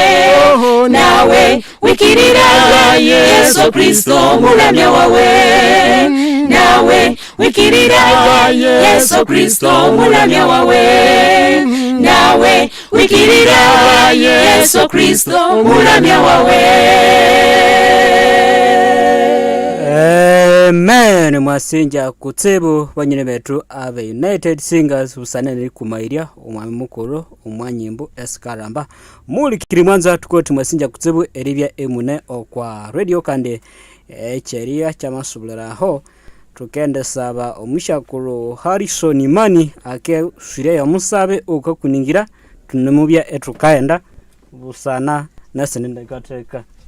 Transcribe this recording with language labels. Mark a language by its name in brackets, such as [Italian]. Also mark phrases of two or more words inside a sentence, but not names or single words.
[Konzo] nawe wikirira Yesu Kristo mulamya wawe nawe wikirira Yesu Kristo mulamya wawe nawe wikirira Yesu Kristo mulamya wawe. Amen. Mwasinja kutsibu banyine betu ave United Singers busanene kumairia umwami mukuru umwanyimbo eskaramba muli kiri mwanza tukoti mwasinja kutsibu eribya emune okwa radio kande echeria chamasubuliraho tukende saba omushakuru Harrison Mani ake shire ya musabe okakuningira tunemubya etukaenda busana nasenende gateka